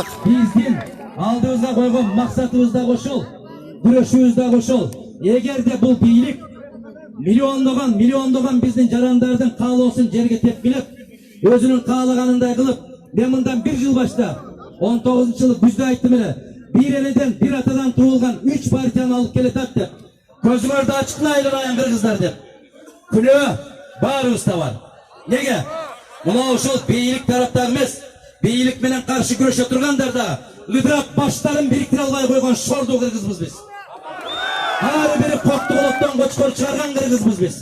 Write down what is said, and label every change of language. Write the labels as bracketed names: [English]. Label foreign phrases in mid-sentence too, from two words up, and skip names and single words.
[Kyrgyz] Биздин алдыбызга койгон максатыбыз да ошол, күрөшүбүз да ошол. Эгерде бул бийлик миллиондогон биздин жарандардын каалоосун жерге тепкилеп, өзүнүн каалаганындай кылып, мен мындан 1 жыл башта 19-жылы күздө айттым эле, бир энеден бир атадан туулган 3 partiyаны алып келетат деп. Көзүңөрдү ачыктайлы аян кыргыздар деп. Күнөө баарыбызда бар. Неге? Мына ушул бейилик тараптагы эмес, бейилик менен каршы күрөшө тургандар да ыдырап баштарын бириктире албай койгон шорду кыргызбыз биз. Ары бери кокту колоттон кочкор чыгарган кыргызбыз биз.